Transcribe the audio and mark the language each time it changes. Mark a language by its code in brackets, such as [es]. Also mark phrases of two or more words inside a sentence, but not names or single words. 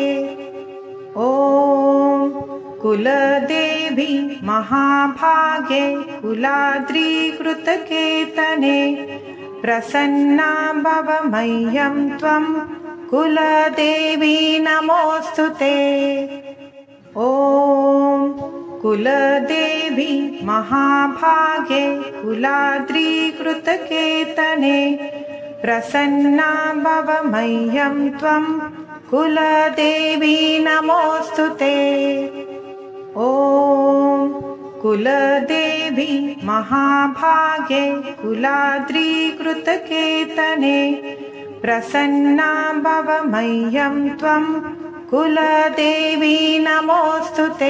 [sa] ઓમ કુલદેવી મહાભાગે કુલાદ્રીકૃત કેતને પ્રસન્ના ભવ મહ્યં ત્વં કુલદેવી નમોસ્તુતે. ઓમ કુલદેવી મહાભાગે કુલાદ્રીકૃત કેતને प्रसन्ना भव मह्यं त्वं कुलदेवी नमोऽस्तु ते। ॐ कुलदेवी महाभागे कुलाद्रीकृतकेतने प्रसन्ना भव मह्यं त्वं कुलदेवी नमोऽस्तु ते।